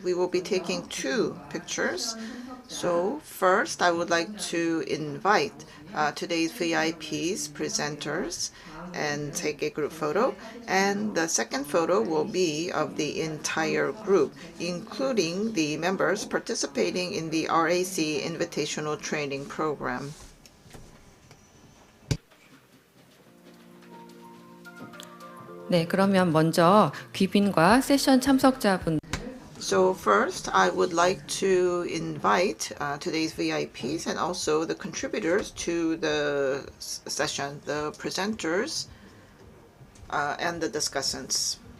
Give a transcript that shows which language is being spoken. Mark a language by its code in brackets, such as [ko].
[en] We will be taking 2 pictures. So first, I would like to invite today's VIPs, presenters, and take a group photo. And the second photo will be of the entire group, including the members participating in the RAC Invitational Training Program. [ko] 네, 그러면 먼저 귀빈과 세션 참석자분 [en] So first, I would like to invite today's VIPs and also the contributors to the session, the presenters and the discussants.